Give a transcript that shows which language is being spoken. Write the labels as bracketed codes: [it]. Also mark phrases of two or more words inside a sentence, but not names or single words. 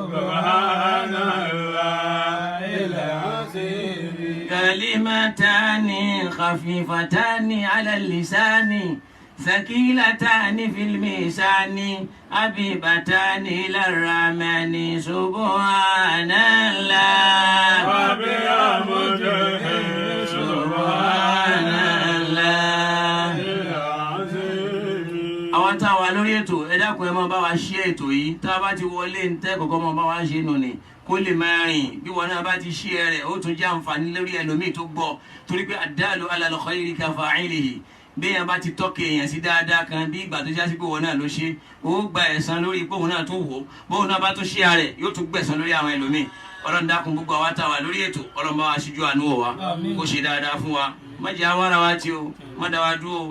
[ar] سبحان الله العظيم كلمتان خفيفتان على اللسان ثقيلتان في الميزان حبيبتان إلى الرحمن سبحان الله وبحمده سبحان الله. [yo] àwọn tá a wà lórí ètò ẹ dákun ẹ máa bá wa ṣe ètò yìí tá a bá ti wọlé ń tẹ́ kọ̀ọ̀kan máa bá wa ṣe nù ni kó lè máa rìn bí wọn náà bá ti ṣe rẹ̀ ó tún jẹ́ àǹfààní lórí ẹlòmíì tó gbọ́ torí pé [ar] الدال على الخير كفاعله [yo] béèyàn bá ti tọ́kẹ̀ èèyàn sí dáadáa kan bí ìgbà tó jásí pé wọn náà ló ṣe ó gba ẹ̀san lórí pé òun náà tún wò ó bóun náà bá tún ṣe ààrẹ yóò tún gbẹ̀san lórí àwọn ẹlòmíì ọlọ́run dákun gbogbo àwa tá a wà lórí ètò ọlọ́run bá wa ṣíjú àánú wò wá kó ṣe dáadáa fún wa má jẹ́ àwárà wa tí o má dá wa dúró